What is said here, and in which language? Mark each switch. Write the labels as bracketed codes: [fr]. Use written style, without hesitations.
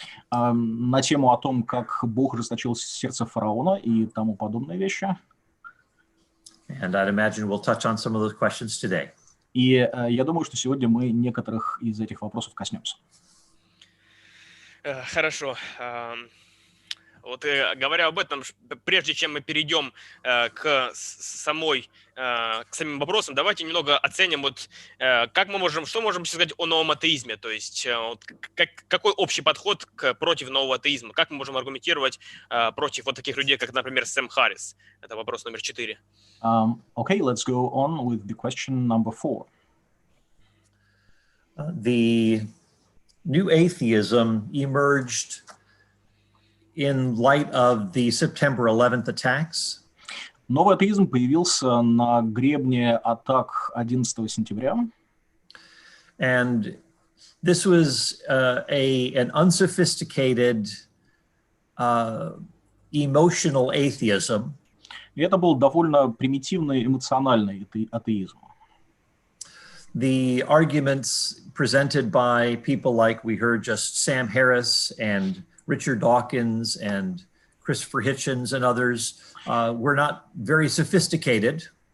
[ru] На тему о том, как Бог расточил сердце фараона и тому подобные вещи. [en] And I'd imagine we'll touch on some of those questions today. [ru] И я думаю, что сегодня мы некоторых из этих вопросов коснемся. Хорошо. Вот говоря об этом, прежде чем мы перейдем к самим вопросам, давайте немного оценим, что мы можем сказать о новом атеизме, то есть какой общий подход против нового атеизма, как мы можем аргументировать против вот таких людей, как, например, Сэм Харрис. Это вопрос номер 4. [en] Okay, let's go on with the question number 4. The new atheism emerged in light of the September 11th attacks. [ru] Новый атеизм появился на гребне атак 11 сентября. [en] And this was an unsophisticated, emotional atheism. [ru] И это был довольно примитивный эмоциональный атеизм. [en] The arguments presented by people like we heard just Sam Harris and Richard Dawkins and Christopher Hitchens and others were not very sophisticated.